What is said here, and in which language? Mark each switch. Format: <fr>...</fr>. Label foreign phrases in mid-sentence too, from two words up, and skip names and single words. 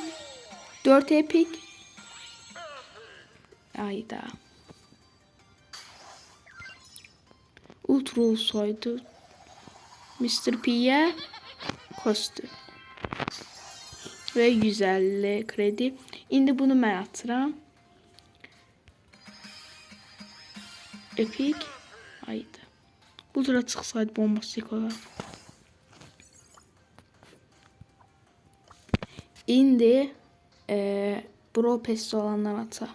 <az>4 Epic. Ayda. Ultra olsaydı Mr.</az> <tr>P'ye kostüm. Ve 150 kredi.</tr> <az>İndi bunu mən atıram. Epic. Ayda. Ultra çıxsaydı bombastik olar. İndi Bro Pest olanlar ata.</az>